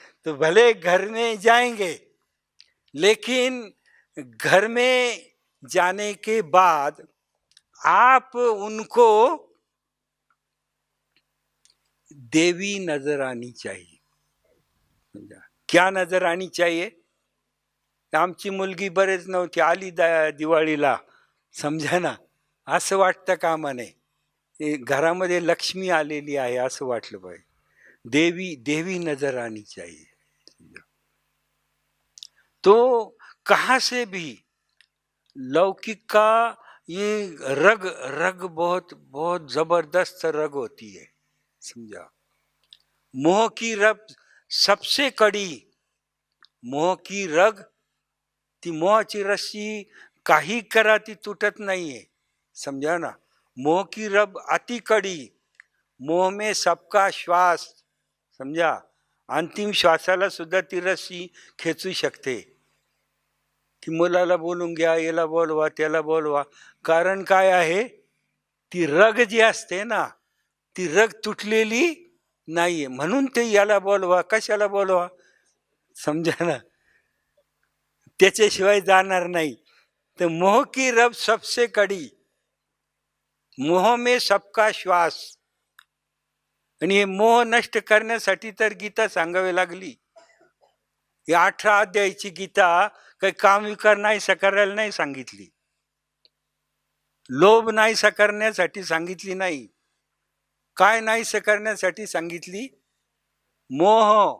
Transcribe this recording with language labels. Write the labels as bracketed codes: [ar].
[hi] तो भले घर में जाएंगे, लेकिन घर में जाने के बाद आप उनको देवी नजर आनी चाहिए। समझा? क्या नजर आनी चाहिए? [mr] आमची मुलगी बरेच नव्हती, आली दिवाळीला, समजा ना, असं वाटतं कामा नये, घरामध्ये लक्ष्मी आलेली आहे असं वाटलं पाहिजे। [hi] देवी देवी नजर आनी चाहिए। तो कहाँ से भी लौकिक का ये रग रग बहुत बहुत जबरदस्त रग होती है, समझा? मोह की रग सबसे कड़ी, मोह की रग, [mr] ती मोहाची रस्सी काही करा ती तुटत नाहीये, [hi] समझा ना? मोह की रग अति कड़ी, मोह में सबका श्वास, समझा? [mr] अंतिम श्वासाला सुद्धा ती रस्सी खेचू शकते, की मुलाला बोलून घ्या, याला बोलवा त्याला बोलवा। कारण काय आहे? ती रग जी असते ना, ती रग तुटलेली नाहीये, म्हणून ते याला बोलवा कशाला बोलवा, [hi] समझा ना? [mr] त्याच्याशिवाय जाणार नाही। [hi] तर मोह की रब सबसे कड़ी, मोह में सबका श्वास। [mr] आणि हे मोह नष्ट करण्यासाठी तर गीता सांगावी लागली। या 18 अध्यायाची गीता काही काम विकार नाहीसा करायला नाही सांगितली, लोभ नाहीसा करण्यासाठी सांगितली नाही। काय नाहीसा करण्यासाठी सांगितली? मोह।